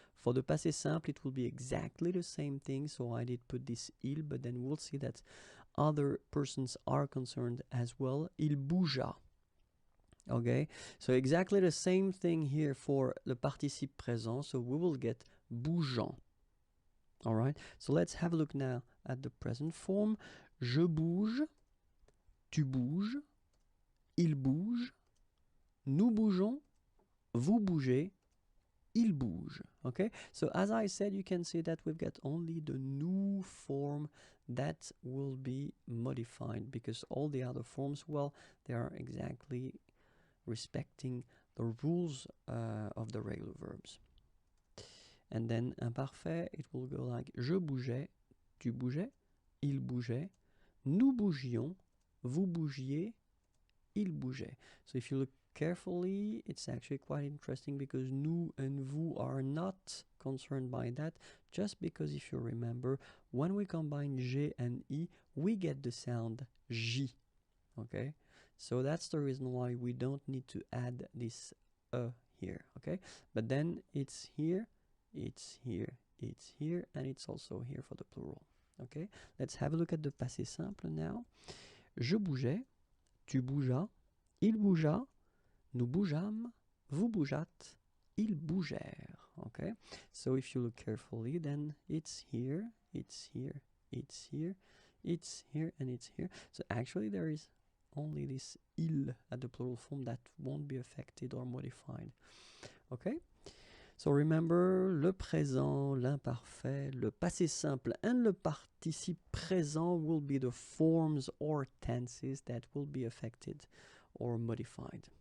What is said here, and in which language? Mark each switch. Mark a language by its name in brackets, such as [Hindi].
[English] For the passé simple, it will be exactly the same thing. So I did put this il, but then we'll see that other persons are concerned as well. [French] Il bougea. [English] Okay. So exactly the same thing here for the participe présent. So we will get bougeant. All right. So let's have a look now at the present form. [French] Je bouge, tu bouges, il bouge, nous bougeons, vous bougez, il bouge. [English] Okay, so as I said, you can see that we've got only the nous form that will be modified, because all the other forms, well, they are exactly respecting the rules of the regular verbs. And then imparfait, it will go like [French] je bougeais, tu bougeais, il bougeait, nous bougions, vous bougiez, il bougeait. [English] So if you look carefully, it's actually quite interesting, because nous and vous are not concerned by that, just because if you remember, when we combine G and I, we get the sound J, okay? So that's the reason why we don't need to add this here, okay? But then it's here, it's here, it's here, and it's also here for the plural, okay? Let's have a look at the passé simple now. [French] Je bougeais, tu bougeas, il bougea, nous bougeâmes, vous bougeâtes, ils bougèrent. [English] Okay, so if you look carefully, then it's here, it's here, it's here, it's here, and it's here. So actually there is only this il at the plural form that won't be affected or modified. Okay, so remember, [French] le présent, l'imparfait, le passé simple, [English] and le participe présent will be the forms or tenses that will be affected or modified.